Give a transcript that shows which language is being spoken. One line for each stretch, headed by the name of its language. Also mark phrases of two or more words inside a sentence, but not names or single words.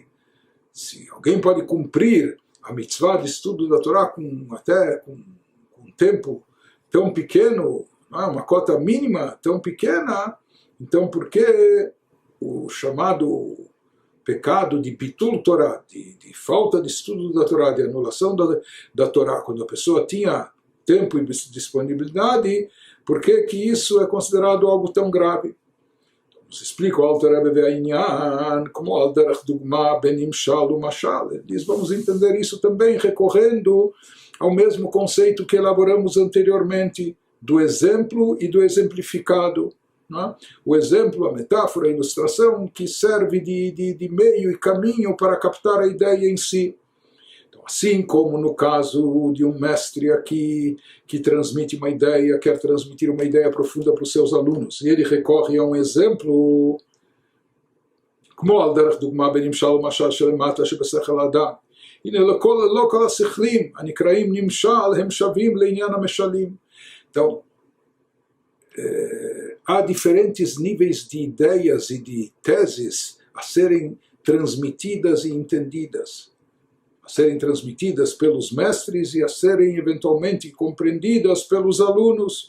Portuguese: Se alguém pode cumprir a mitzvah de estudo da Torá com um tempo tão pequeno, uma cota mínima tão pequena, então por que o chamado pecado de bitul Torá, de falta de estudo da Torá, de anulação da Torá, quando a pessoa tinha tempo e disponibilidade, por que que isso é considerado algo tão grave? Nos explica o Alter Rebbe ve'inyan, como
Hebrew: על דרך דוגמא בנמשל ומשל.
Portuguese: Ele diz, vamos entender isso também recorrendo ao mesmo conceito que elaboramos anteriormente, do exemplo e do exemplificado. Não é? O exemplo, a metáfora, a ilustração, que serve de meio e caminho para captar a ideia em si. Assim como no caso de um mestre aqui que transmite uma ideia, quer transmitir uma ideia profunda para os seus alunos, e ele recorre a um exemplo, como
Hebrew: הנה לא כל השכלים הנקראים נמשל הם שווים לעניין המשלים.
Portuguese: Então, há diferentes níveis de ideias e de teses a serem transmitidas e entendidas, a serem transmitidas pelos mestres e a serem eventualmente compreendidas pelos alunos.